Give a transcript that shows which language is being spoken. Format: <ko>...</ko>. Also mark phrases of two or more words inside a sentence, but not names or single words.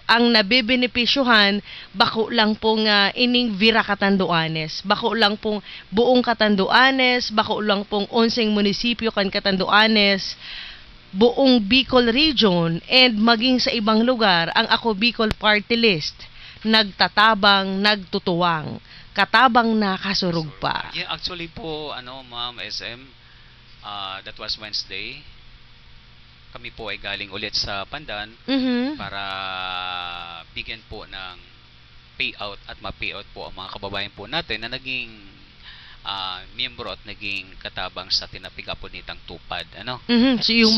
<bik>Ang nabibenepisyuhan, bako lang pong ining Vira Catanduanes, bako lang pong buong Catanduanes, bako lang pong 11 munisipyo kan Catanduanes, buong Bicol region, and</bik> <tl>maging sa ibang lugar,</tl> <bik>ang ako Bicol Party List, nagtatabang, nagtutuwang, katabang na kasurug pa.</bik> <en>Yeah, actually po, ma'am, SM, that was Wednesday.</en> <tl>Kami po ay galing ulit sa Pandan Mhm. para bigyan po ng payout at ma-payout po ang mga kababayan po natin na naging miyembro at naging katabang sa tinapiga po nitang tupad. Mhm. So yung</tl>